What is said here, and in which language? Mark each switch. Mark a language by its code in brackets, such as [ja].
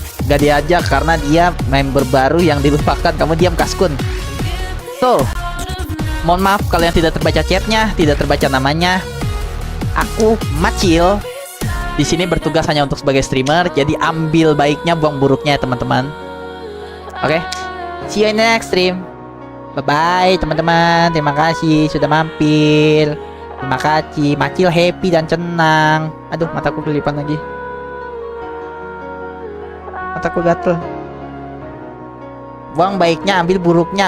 [id] Gak diajak karena dia member baru yang dilupakan. Kamu diam Kaskun. So, mohon maaf kalau yang tidak terbaca chatnya, tidak terbaca namanya. Aku Macil di sini bertugas hanya untuk sebagai streamer, jadi ambil baiknya, buang buruknya ya teman-teman. [en] Oke, see you in the next stream. [id] Bye-bye teman-teman. Terima kasih sudah mampir. Terima kasih. Macil happy dan senang. Aduh, mataku kelipan lagi. Mataku gatel. Buang baiknya, ambil buruknya.